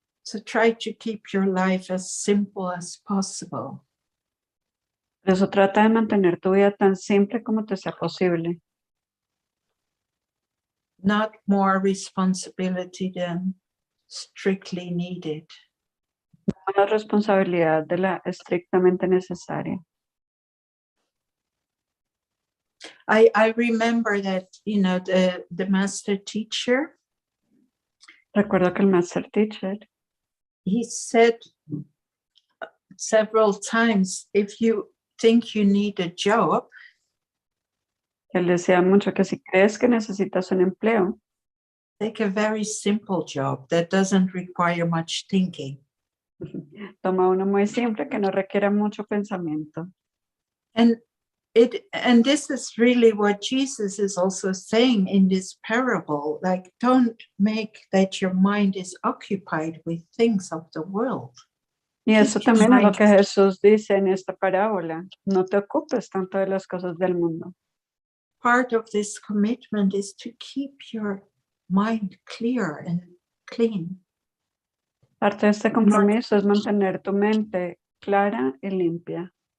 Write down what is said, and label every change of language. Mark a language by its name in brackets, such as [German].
[English] So try to keep your life as simple as possible. [Spanish] Por eso trata de mantener tu vida tan simple como te sea posible. [English] Not more responsibility than strictly needed. [Spanish] La responsabilidad de la estrictamente necesaria. [English] I remember that, you know, the master teacher, [Spanish] Recuerdo que el [English] master teacher he said several times, if you think you need a job, [Spanish] él decía mucho que si crees que necesitas un empleo, [English] take a very simple job that doesn't require much thinking. [Spanish] toma uno muy simple que no requiera mucho pensamiento. [English] And this is really what Jesus is also saying in this parable, like, don't make that your mind is occupied with things of the world. [Spanish] Y eso también es lo que Jesús dice en esta parábola. No te ocupes tanto de las cosas del mundo. [English] Part of this commitment is to keep your mind clear and clean. [Spanish] Parte de este compromiso es mantener tu mente clara y limpia.